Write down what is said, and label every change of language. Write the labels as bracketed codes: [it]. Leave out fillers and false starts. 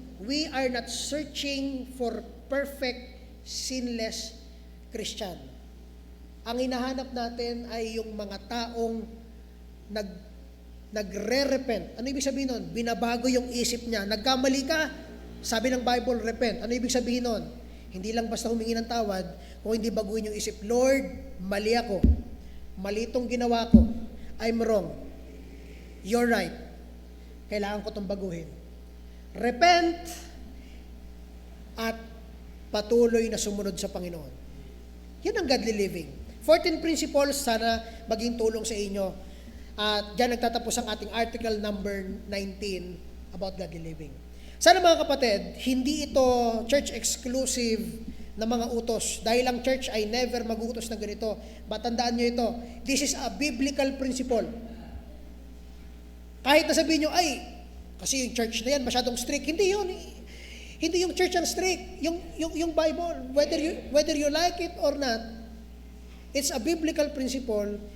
[en] We are not searching for perfect, sinless Christian. [tl] Ang hinahanap natin ay yung mga taong nagre-repent. Ano ibig sabihin nun? Binabago yung isip niya. Nagkamali ka, sabi ng Bible, repent. Ano ibig sabihin nun? Hindi lang basta humingi ng tawad, kung hindi baguhin yung isip, Lord, mali ako. Mali itong ginawa ko. [en] I'm wrong. You're right. [tl] Kailangan ko itong baguhin. Repent at patuloy na sumunod sa Panginoon. Yan ang godly living. 14 principles, sana maging tulong sa inyo. At dyan nagtatapos ang ating article number 19 about godly living. Sana mga kapatid, hindi ito church exclusive na mga utos. Dahil ang church ay never mag-utos na ganito. Batandaan nyo ito. [en] This is a biblical principle. [tl] Kahit na sabihin nyo, ay, kasi yung church na yan masyadong strict. Hindi yun. Hindi yung church ang strict. [en] Yung Bible, whether you like it or not, it's a biblical principle.